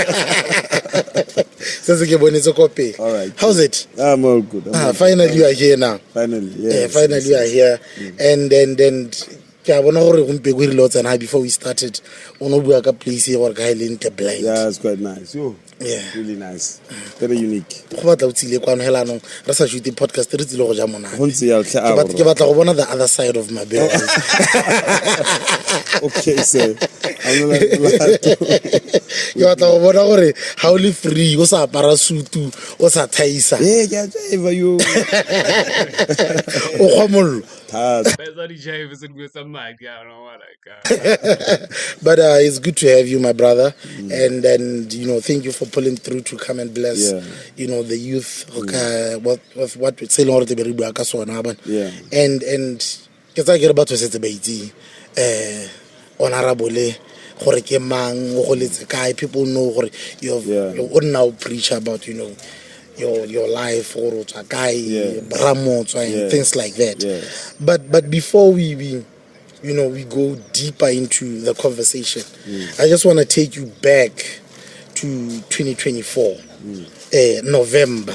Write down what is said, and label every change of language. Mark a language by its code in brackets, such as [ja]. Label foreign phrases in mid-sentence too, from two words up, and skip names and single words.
[en] All right. Cool. How's it? I'm all good. Finally you are here now. Finally, yeah. Finally you are here. And then before we started, place here or blind. Yeah, it's quite nice. Yo. Yeah. Really nice. Very unique. [tn] go batla o tsile kwano hela anong re sa [en] shoot podcast [tn] re tsile go ja monate Go ntse jalo, hle a ke gore- batla go bona [en] the other side of Mabeo. Okay, sir. I'm not like- [tn] ke batla go bona gore ha o le free o sa apara sutu o sa thaisa Yeah, ke a tseba yo. o kgwa mollo. Thata. [en] That's how the jive is in with some mic. Yeah, I don't know what But it's good to have you, my brother, and thank you for pulling through to come and bless Yeah. the youth what we say [tn] gore te be re bua ka sona bana. [en] Yeah. [tn] And ke tsa ke re batho setse ba itse honorable gore ke mang o go letse kae, [en] people know gore you now preach about your life or Yes. Bramotswa and Yes. things like that. Yes. But before we go deeper into the conversation, I just want to take you back to 2024, November.